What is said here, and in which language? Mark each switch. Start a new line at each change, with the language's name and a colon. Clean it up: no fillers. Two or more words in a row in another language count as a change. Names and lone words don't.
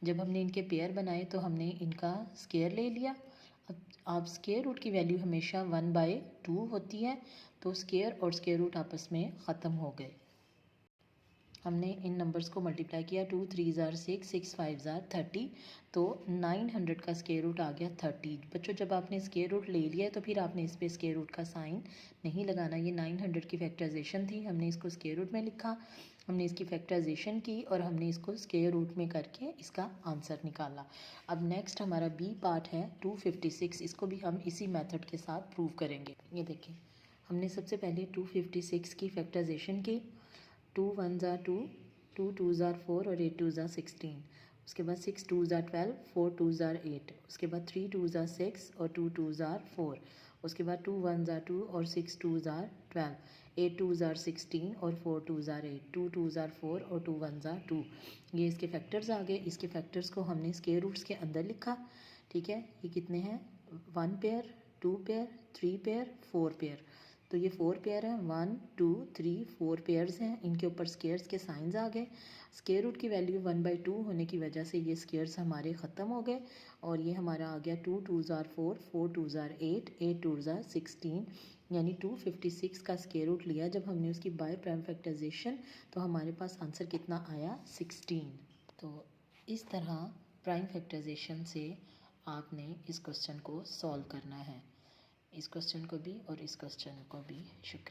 Hindi: जब हमने इनके पेयर बनाए तो हमने इनका स्क्वायर ले लिया। अब आप स्क्वायर रूट की वैल्यू हमेशा 1/2 होती है, तो स्क्वायर और स्क्वायर रूट आपस में ख़त्म हो गए। हमने इन नंबर्स को मल्टीप्लाई किया,
English: 2 3s are 6, 6 5s are 30,
Hindi: तो 900 का स्क्वायर रूट आ गया 30। बच्चों जब आपने स्क्वायर रूट ले लिया है तो फिर आपने इस पर स्क्वायर रूट का साइन नहीं लगाना। ये 900 की फैक्टराइजेशन थी, हमने इसको स्क्वायर रूट में लिखा, हमने इसकी फैक्टराइजेशन की और हमने इसको स्क्वायर रूट में करके इसका आंसर निकाला। अब नेक्स्ट हमारा बी पार्ट है 256, इसको भी हम इसी मेथड के साथ प्रूव करेंगे। ये देखें हमने सबसे पहले 256 की फैक्टराइजेशन की।
English: 2 1s are 2, 2 2s are 4 और 8 2s are 16।
Hindi: उसके बाद
English: 6 2s are 12, 4 2s are 8।
Hindi: उसके बाद
English: 3 2s are 6 और 2 2s are 4।
Hindi: उसके बाद
English: 2 1s are 2 और 6 2s are 12, 8 2s are 16 और 4 2s are 8, 2 2s are 4 और 2 1s are 2।
Hindi: ये इसके फैक्टर्स आ गए। इसके फैक्टर्स को हमने स्क्वायर रूट्स के अंदर लिखा, ठीक है। ये कितने हैं? 1 पेयर, 2 पेयर, 3 पेयर, 4 पेयर। तो ये 4 पेयर हैं, 1 2 3 4 पेयर्स हैं। इनके ऊपर स्क्वायर्स के साइंस आ गए। स्क्वायर रूट की वैल्यू 1/2 होने की वजह से ये स्क्वायर्स हमारे ख़त्म हो गए और ये हमारा आ गया
English: 2 2s are 4, 4 2s are 8, 8 2s are 16,
Hindi: यानी 256 का स्क्वायर रूट लिया जब हमने उसकी बाय प्राइम फैक्टराइजेशन, तो हमारे पास आंसर कितना आया? 16। तो इस तरह प्राइम फैक्टराइजेशन से आपने इस क्वेश्चन को सॉल्व करना है। इस क्वेश्चन को भी और इस क्वेश्चन को भी।